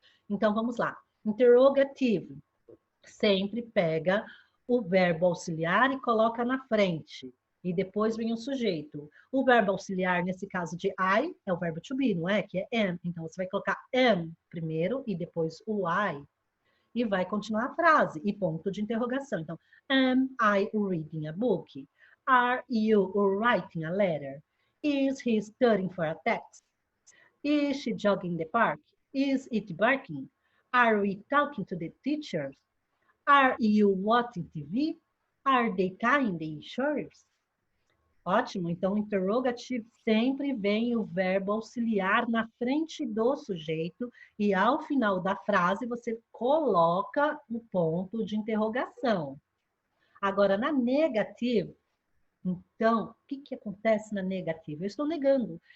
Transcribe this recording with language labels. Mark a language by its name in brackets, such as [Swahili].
[Portuguese] Então vamos lá. Interrogativo sempre pega o verbo auxiliar e coloca na frente. E depois vem o sujeito. O verbo auxiliar, nesse caso de I, é o verbo to be, não é? Que é am. Então, você vai colocar am primeiro e depois o I. E vai continuar a frase. E ponto de interrogação. Então, [English] am I reading a book? Are you writing a letter? Is he studying for a test? Is she jogging in the park? Is it barking? Are we talking to the teachers? Are you watching TV? Are they tying the insurance? [Portuguese] Ótimo, então interrogativo sempre vem o verbo auxiliar na frente do sujeito e ao final da frase você coloca o ponto de interrogação. Agora, na negativa, então, o que acontece na negativa? Eu estou negando.